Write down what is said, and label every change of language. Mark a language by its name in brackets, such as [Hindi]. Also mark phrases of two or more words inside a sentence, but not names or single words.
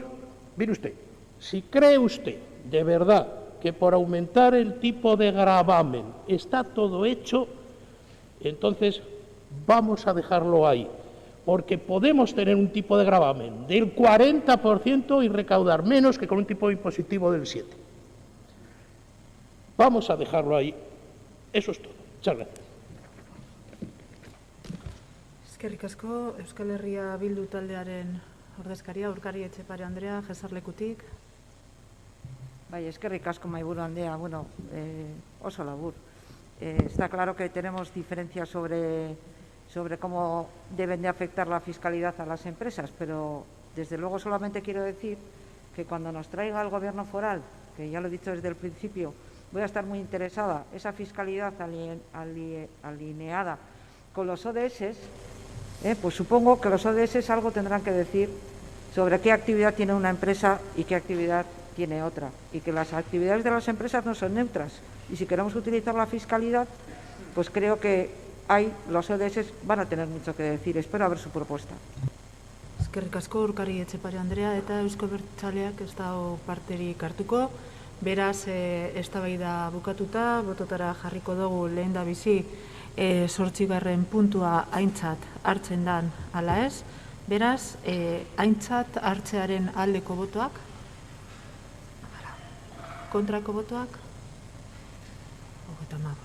[Spanish] Mire usted, si cree usted de verdad que por aumentar el tipo de gravamen está todo hecho, entonces vamos a dejarlo ahí, porque podemos tener un tipo de gravamen del 40% y recaudar menos que con un tipo impositivo del 7%. Vamos a dejarlo ahí. Eso es todo. Muchas gracias. [Basque] Eskerrik asko, Euskal Herria Bildu taldearen ordezkaria, Urkari Etxepare Andrea, Jesarlekutik. Bai, eskerrik asko mahaiburu andrea, bueno, oso labur. [Spanish] Está claro que tenemos diferencias sobre cómo deben de afectar la fiscalidad a las empresas, pero desde luego solamente quiero decir que cuando nos traiga el Gobierno foral, que ya lo he dicho desde el principio, voy a estar muy interesada, esa fiscalidad alineada con los ODS, pues supongo que los ODS algo tendrán que decir sobre qué actividad tiene una empresa y qué actividad tiene otra, y que las actividades de las empresas no son neutras, y si queremos utilizar la fiscalidad, pues creo que los ODS van a tener mucho que decir. Espero a ver su propuesta. [Basque] Eskerrik asko Urkari Etxepare Andrea, eta Eusko Abertzaleak ez dago parterik hartuko. Beraz, eztabaida bukatuta, bototara jarriko dugu lehendabizi 8. puntua aintzat hartzen dan ala ez. Beraz, aintzat hartzearen aldeko botoak, kontrako botoak, 35.